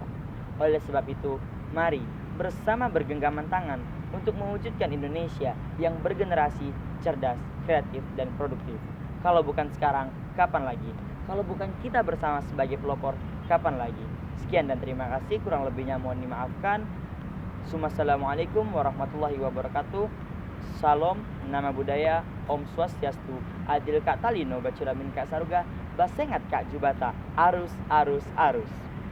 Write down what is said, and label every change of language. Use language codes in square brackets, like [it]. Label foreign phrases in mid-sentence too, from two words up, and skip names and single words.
[id] Oleh sebab itu, mari bersama bergenggaman tangan untuk mewujudkan Indonesia yang bergenerasi, cerdas, kreatif, dan produktif. Kalau bukan sekarang, kapan lagi? Kalau bukan kita bersama sebagai pelopor, kapan lagi? Sekian dan terima kasih, kurang lebihnya mohon dimaafkan. [ar] السلام عليكم ورحمة الله وبركاته. [id] Salam, nama budaya, [ban] Om Swastiastu, [knx] Adil Kak Talino, Bacuramin Kak Saruga, Basengat Kak Jubata, Arus, Arus, Arus.